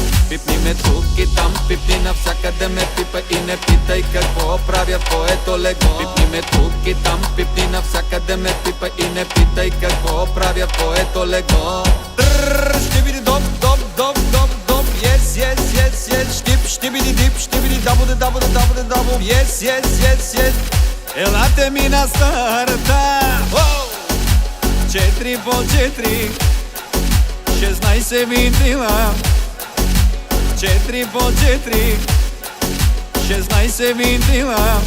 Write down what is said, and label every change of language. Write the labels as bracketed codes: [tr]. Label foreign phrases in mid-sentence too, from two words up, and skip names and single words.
[bg] Пипни ме тук и там, пипни навсякъде ме пипа и не питай какво правя в твоето легло. Пипни ме тук и там, пипни навсякъде ме пипа и не питай какво правя в твоето легло. Ще види доп, доп, доп, доп, доп, [en] yes, yes, yes, yes. Штип, штибиди дип, штибиди дабуде, дабуде, дабуде, дабу, yes, yes, yes, yes. [bg] Елате ми на старта, 4 по 4, 16 винтила. 4 по 4, 16 винтила.